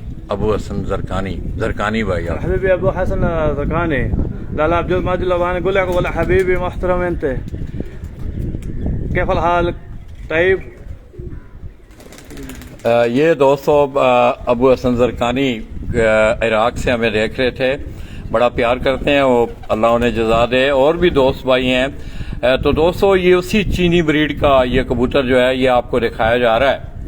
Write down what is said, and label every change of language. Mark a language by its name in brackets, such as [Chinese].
[Hindi] अबू हसन जरकानी, जरकानी भाई आप [Arabic] حبيبي ابو حسن زرقاني لا عبد المجيد لباني اقول لك والله حبيبي محترم انت كيف الحال طيب। [Hindi] ये दोस्तों अबू हसन जरकानी इराक से हमें देख रहे थे। बड़ा प्यार करते हैं, वो अल्लाह उन्हें जज़ा दे। और भी दोस्त भाई हैं। तो दोस्तों ये उसी चीनी ब्रीड का ये कबूतर जो है ये आपको दिखाया जा रहा है।